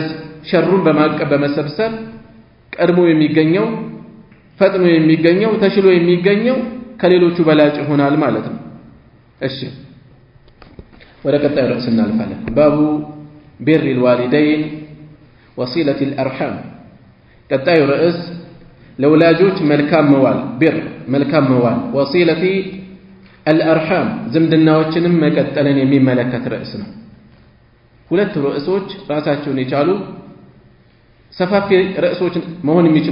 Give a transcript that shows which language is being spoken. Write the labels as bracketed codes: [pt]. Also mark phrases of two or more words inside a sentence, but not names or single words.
[am] ሸሩን በማቀብ በመሰብሰብ ቀድሞ የሚገኘው ፈጥኖ የሚገኘው ተሽሎ የሚገኘው ከሌሎቹ በላጭ ይሆናል ማለት ነው። እሺ ወደ ቀጣዩ ርዕስ እናልፋለን። [ar] باب بر الوالدين وصلة الأرحام [am] ቀጣዩ ርዕስ ለወላጆች መልካም መዋል ቢር መልካም መዋል [ar] وصلة الأرحام [am] ዝምድናዎችንም መቀጠልን የሚመለከት ርዕስ ነው። ሁለት ርዕሶች ራሳቸውን የቻሉ ሰፋፊ ርዕሶች መሆን የሚችሉ